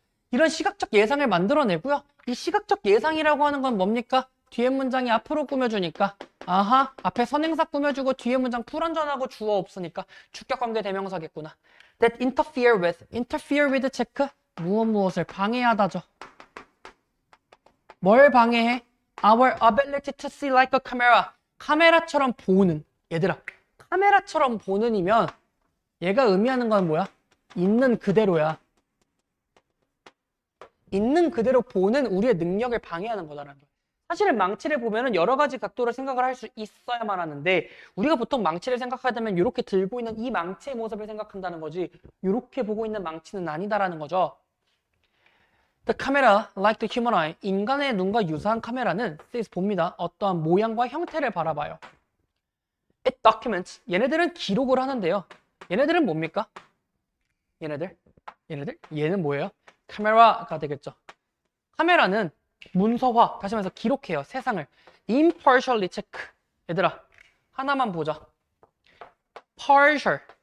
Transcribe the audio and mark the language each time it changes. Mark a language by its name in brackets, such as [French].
[Korean] 이런 시각적 예상을 만들어내고요. 이 시각적 예상이라고 하는 건 뭡니까? 뒤에 문장이 앞으로 꾸며주니까 아하, 앞에 선행사 꾸며주고 뒤에 문장 불완전하고 주어 없으니까 주격관계 대명사겠구나. [English] That interfere with [Korean] 체크 무엇을 방해하다죠. 뭘 방해해? [English] Our ability to see like a camera. [Korean] 카메라처럼 보는. 얘들아, 카메라처럼 보는이면 얘가 의미하는 건 뭐야? 있는 그대로야. 있는 그대로 보는 우리의 능력을 방해하는 거다라는 거야. 사실은 망치를 보면은 여러 가지 각도로 생각을 할 수 있어야만 하는데 우리가 보통 망치를 생각하다면 이렇게 들고 있는 이 망치의 모습을 생각한다는 거지 이렇게 보고 있는 망치는 아니다라는 거죠. [English] The camera, like the human eye, [Korean] 인간의 눈과 유사한 카메라는 봅니다. 어떠한 모양과 형태를 바라봐요. [English] It documents, [Korean] 얘네들은 기록을 하는데요. 얘네들은 뭡니까? 얘는 뭐예요? 카메라가 되겠죠. 카메라는 문서화, 다시 말해서 기록해요. 세상을. [English] impartially check. [Korean] 얘들아, 하나만 보자. partial.